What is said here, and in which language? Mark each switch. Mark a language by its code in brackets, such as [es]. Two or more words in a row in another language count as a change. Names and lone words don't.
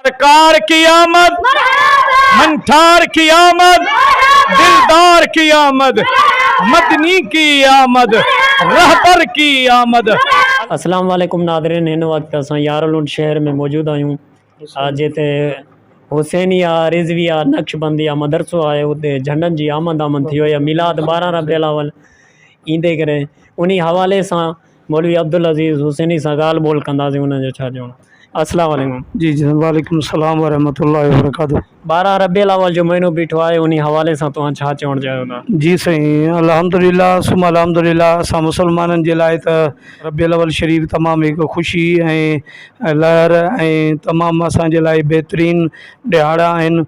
[ur] سرکار کی آمد، منٹھار کی آمد، دلدار کی آمد، مدنی کی آمد، رہبر کی آمد. [ar] السلام عليكم [sd] नादरीन, इन वक्त असां यारलुंड शहर में मौजूद आहियूं। अज हिते हुसैनिया रिजविया नक्शबंदिया मदरसो आहे, उते झंडनि जी आमद थी वई आहे। मिलाद 12 रबीउल अव्वल ईंदे करे उन हवाले सां मौलवी अब्दुल अज़ीज़ हुसैनी सां ॻाल्हि ॿोल कंदासीं। उनजो छा चवणो? [ar] السلام عليكم. [sd] जी जी, [ar] وعليكم السلام ورحمة الله وبركاته. [sd] 12 रबीउल अव्वल जो महीनो बीठो आहे, उन हवाले सां तव्हां छा चवणु चाहियो था? जी साईं, [ar] الحمد لله ثم الحمد لله. [sd] असां मुसलमाननि जे लाइ त रबीउल अव्वल शरीफ़ तमामु हिकु ख़ुशी ऐं लहर ऐं तमामु असांजे लाइ बहितरीनु ॾिहाड़ा आहिनि।